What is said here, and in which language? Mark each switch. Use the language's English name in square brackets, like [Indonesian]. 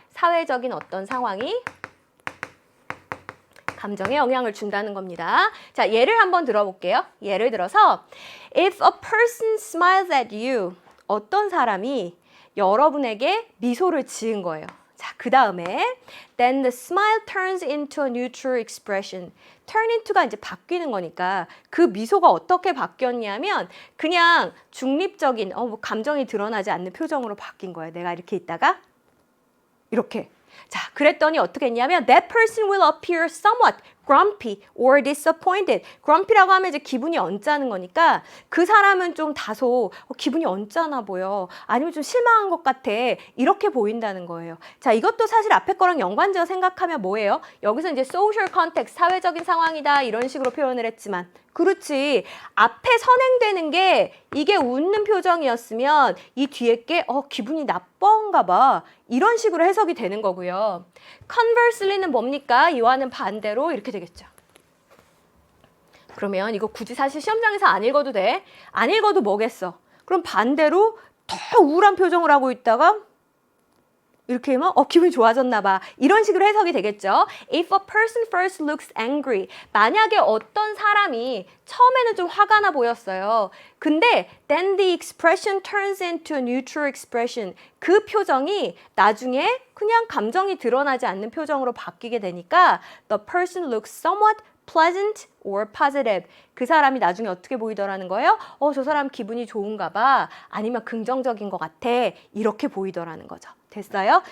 [Korean] 사회적인 어떤 상황이 감정에 영향을 준다는 겁니다. 자, 예를 한번 들어볼게요. 예를 들어서 [English] If a person smiles at you, [Korean] 어떤 사람이 여러분에게 미소를 지은 거예요. 자, 그 다음에 [English] then the smile turns into a neutral expression. [Korean] turn into가 이제 바뀌는 거니까 그 미소가 어떻게 바뀌었냐면 그냥 중립적인 뭐 감정이 드러나지 않는 표정으로 바뀐 거예요. 내가 이렇게 있다가 이렇게. 자, 그랬더니 어떻게 했냐면 [English] that person will appear somewhat grumpy or disappointed. [Korean] grumpy라고 하면 이제 기분이 언짢은 거니까 그 사람은 좀 다소 기분이 언짢아 보여. 아니면 좀 실망한 것 같아. 이렇게 보인다는 거예요. 자, 이것도 사실 앞에 거랑 연관지어 생각하면 뭐예요? 여기서 이제 social context, 사회적인 상황이다 이런 식으로 표현을 했지만 그렇지. 앞에 선행되는 게 이게 웃는 표정이었으면 이 뒤에 게 기분이 나쁜가 봐. 이런 식으로 해석이 되는 거고요. conversely는 뭡니까? 이와는 반대로 이렇게 되겠죠. 그러면 이거 굳이 사실 시험장에서 안 읽어도 돼. 안 읽어도 뭐겠어. 그럼 반대로 더 우울한 표정을 하고 있다가 이렇게 하면 기분이 좋아졌나 봐. 이런 식으로 해석이 되겠죠. [English] If a person first looks angry. [Korean] 만약에 어떤 사람이 처음에는 좀 화가 나 보였어요. 근데 [English] then the expression turns into a neutral expression. [Korean] 그 표정이 나중에 그냥 감정이 드러나지 않는 표정으로 바뀌게 되니까 [English] the person looks somewhat pleasant or positive. [Korean] 그 사람이 나중에 어떻게 보이더라는 거예요? 저 사람 기분이 좋은가 봐. 아니면 긍정적인 것 같아. 이렇게 보이더라는 거죠. 됐어요?